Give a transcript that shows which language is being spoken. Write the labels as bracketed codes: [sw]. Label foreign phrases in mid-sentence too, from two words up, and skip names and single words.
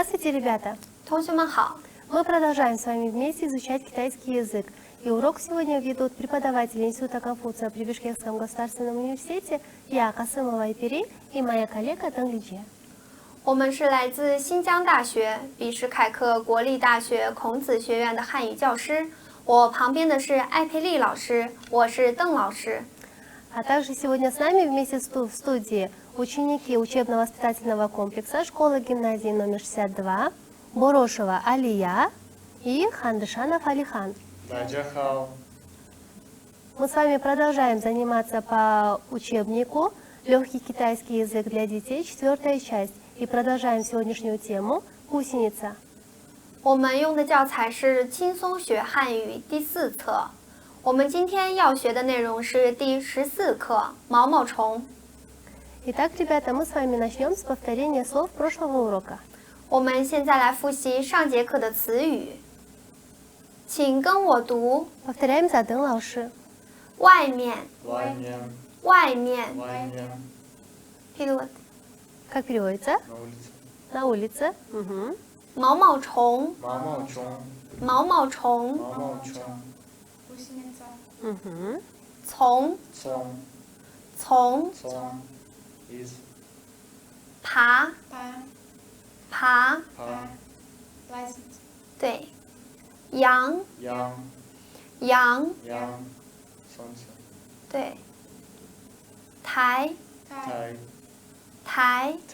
[ru] Здравствуйте, ребята! [zh] 同学们好， [ru] Мы продолжаем с вами вместе изучать китайский язык. И урок сегодня ведут преподаватели Института Конфуция при Бишкекском государственном университете я, Касымова Айпери, и моя коллега Танглиджия. [zh] 我们是来自新疆大学比什凯克国立大学孔子学院的汉语教师。我旁边的是艾佩丽老师，我是邓老师。 [ru] А также сегодня с нами вместе в студии ученики учебно-воспитательного комплекса школы-гимназии номер 62, Борошева Алия и Хандышанов Алихан. Мы с вами продолжаем заниматься по учебнику «Легкий китайский язык для детей», 4-я часть. И продолжаем сегодняшнюю тему «Гусеница». [zh] 我们用的教材是轻松学汉语第4册。我们今天要学的内容是第14课毛毛虫。 [ru] Итак, ребята, мы с вами начнем с повторения слов прошлого урока. [zh] 我们现在来复习上节课的词语，请跟我读 [ru] Повторяем за Дэн Лауши. [zh] 外面，外面。 [ru] Как переводится? На улице. Угу. [zh] 毛毛虫，毛毛虫， [ru] Угу. [zh] 从，从，爬，爬，对，羊，羊，对，台，台，